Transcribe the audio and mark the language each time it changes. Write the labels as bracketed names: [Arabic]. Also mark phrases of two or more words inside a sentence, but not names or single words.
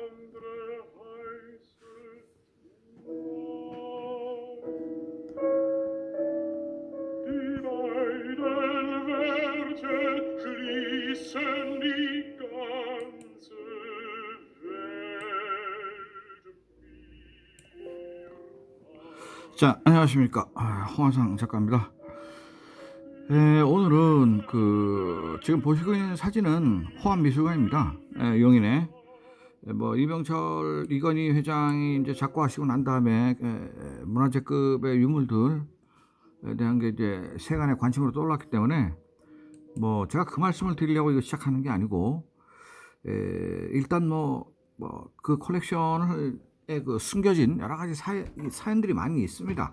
[German] Die beiden Werte schließen die ganze Welt mir an. [Korean] 자, 안녕하십니까. 홍한상 작가입니다. 오늘은 지금 보시고 있는 사진은 호암미술관입니다. 용인에 이병철 이건희 회장이 이제 작고하시고 난 다음에 문화재급의 유물들에 대한 게 이제 세간의 관심으로 떠올랐기 때문에 제가 그 말씀을 드리려고 이거 시작하는 게 아니고, 일단 그 컬렉션을 숨겨진 여러 가지 사연들이 많이 있습니다.